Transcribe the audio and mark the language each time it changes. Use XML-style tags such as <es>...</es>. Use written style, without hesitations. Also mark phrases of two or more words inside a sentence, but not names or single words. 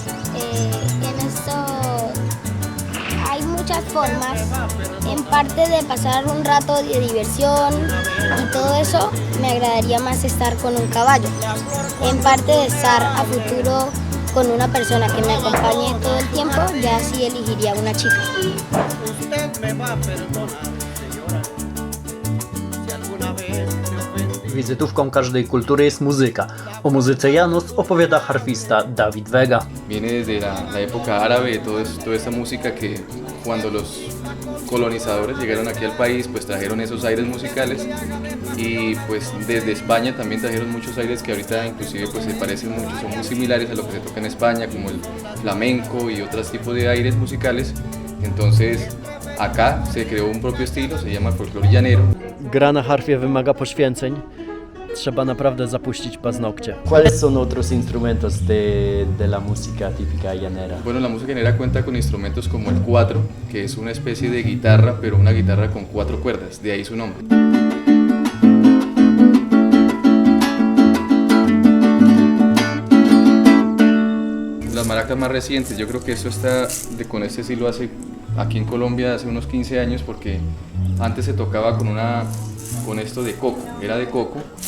<es>En esto hay muchas formas, en parte de pasar un rato de diversión y todo eso, me agradaría más estar con un caballo. En parte de estar a futuro con una persona que me acompañe todo el tiempo, ya sí elegiría una chica. Usted me va a perdonar, señora, si alguna vez me ofendí.</es> <pl>Wizytówką każdej kultury jest muzyka. O muzyce Janos opowiada harfista David Vega.</pl> <es>Viene desde la época árabe, toda esta música que cuando los colonizadores llegaron aquí al país, pues trajeron esos aires musicales y pues desde España también trajeron muchos aires que ahorita inclusive pues se parecen mucho, son muy similares a lo que se toca en España, como el flamenco y otros tipos de aires musicales. Entonces acá se creó un propio estilo, se llama folclore llanero.</es> <pl>Gra na harfie wymaga poświęceń. Trzeba naprawdę zapuścić paznokcie.</pl> <es>¿Cuáles son otros instrumentos de la música típica llanera? Bueno, la música llanera cuenta con instrumentos como el cuatro, que es una especie de guitarra, pero una guitarra con 4 cuerdas, de ahí su nombre. Las maracas más recientes, yo creo que esto está con este estilo aquí en Colombia hace unos 15 años, porque antes se tocaba con esto de coco, era de coco.</es>